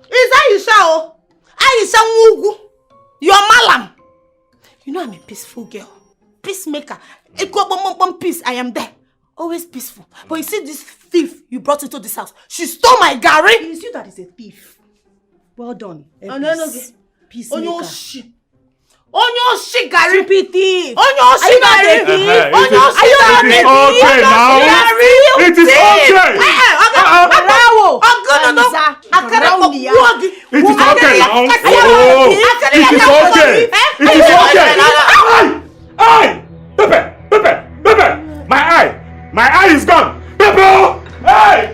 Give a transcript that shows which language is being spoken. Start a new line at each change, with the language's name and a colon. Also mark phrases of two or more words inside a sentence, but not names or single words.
English: Is Aisha? Aisha Mugu. You're Malam. You know I'm a peaceful girl. Peacemaker. Peace, I am there. Always peaceful. But you see this thief you brought into this house. She stole my gari. It is you that is a thief. Well done. Peacemaker.
Igbo: Onyo shi gari.
English: Stupid thief.
Igbo: Onyo shi gari. Onyo shi gari.
English: It is okay now. It is okay. It is okay now. Oh, it is okay. It is okay. Eye! Pepe! My eye is gone. Pepe! Hey!